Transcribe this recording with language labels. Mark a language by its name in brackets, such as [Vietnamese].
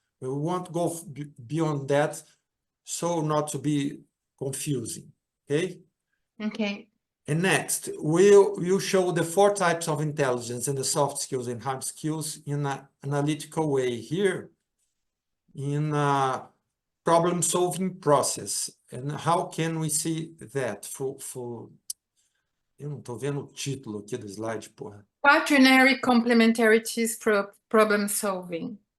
[English] We won't go beyond that, so not to be confusing, okay? Okay. And next, we'll show the 4 types of intelligence and the soft skills and hard skills in an analytical way here, in a problem-solving process. And how can we see that? [Portuguese] Eu não estou vendo o título aqui do slide, porra. [English] Quaternary complementarities problem solving.